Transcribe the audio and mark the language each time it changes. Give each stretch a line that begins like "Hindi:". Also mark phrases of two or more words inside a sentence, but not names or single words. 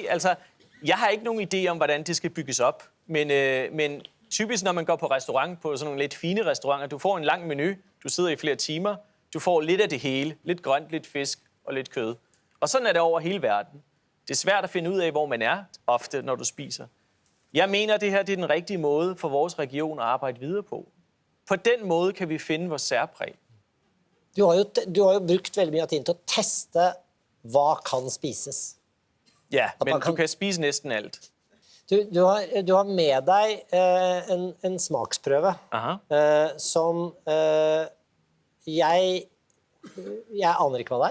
Danish: Altså, jeg har ikke nogen idé om, hvordan det skal bygges op. Men typisk, når man går på restaurant, på sådan nogle lidt fine restauranter, du får en lang menu, du sidder i flere timer, du får lidt af det hele, lidt grønt, lidt fisk og lidt kød. Og sådan er det over hele verden. Det er svært at finde ud af, hvor man er ofte, når du spiser. Jeg mener, at det her det er den rigtige måde for vores region at arbejde videre på. På den måde kan vi finde vores særpræg.
Norwegian: Du har jo brugt veldig mye tid til at teste hva kan spises.
Danish: Ja, men man kan- du kan spise næsten alt.
Norwegian: Du har med deg en smaksprøve Aha. som jeg aner ikke hva det er.